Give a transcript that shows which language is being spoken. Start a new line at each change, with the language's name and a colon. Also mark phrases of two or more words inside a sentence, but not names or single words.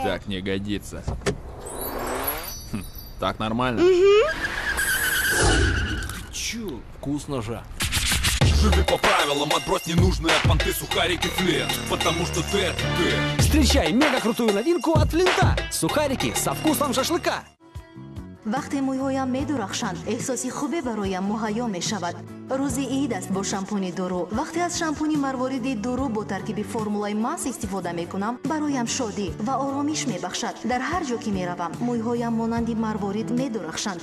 Russian: Так не годится. Так нормально? Чё? Вкусно же. Живи по правилам, отбрось ненужные понты, сухарики, Флинт. Потому что ты это ты. Встречай мега крутую новинку от Флинта. Сухарики со вкусом шашлыка.
Persian: وقتی موهایم می‌درخشند احساسی خوبی برایم مهیا می‌شود. روزی عید است با شامپونی دورو. وقتی از شامپونی مروارید دورو با ترکیب فرمولای ماس استفاده می‌کنم برایم شادی و آرامش می‌بخشد. در هر جا که می‌روم موهایم مانند مروارید می‌درخشند.